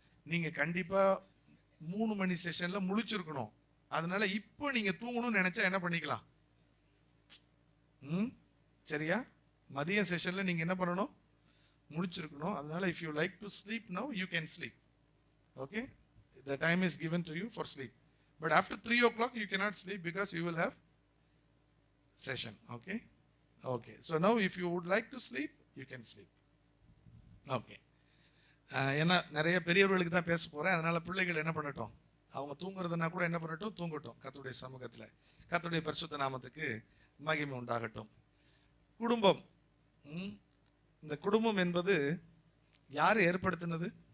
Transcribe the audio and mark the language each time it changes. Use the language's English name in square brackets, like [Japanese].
[Tamil] நீங்கள் கண்டிப்பாக 3 மணி செஷனில் முழிச்சிருக்கணும். அதனால இப்போ நீங்கள் தூங்கணும்னு நினச்சா என்ன பண்ணிக்கலாம்? சரியா? மதியம் செஷனில் நீங்கள் என்ன பண்ணணும்? முழிச்சிருக்கணும். அதனால [English] If you like to sleep now you can sleep. Okay, the time is given to you for sleep. But after 3 o'clock you cannot sleep because you will have session. Okay? Okay. So now if you would like to sleep, you can sleep. Okay. [Tamil] ஏன்னா நிறைய பெரியவர்களுக்கு தான் பேச போகிறேன். அதனால் பிள்ளைகள் என்ன பண்ணட்டும்? அவங்க தூங்குறதுனா கூட என்ன பண்ணட்டும்? தூங்கட்டும். கர்த்தருடைய சமூகத்தில் கர்த்தருடைய பரிசுத்த நாமத்துக்கு மகிமை உண்டாகட்டும். குடும்பம், இந்த குடும்பம் என்பது யார் ஏற்படுத்தினது?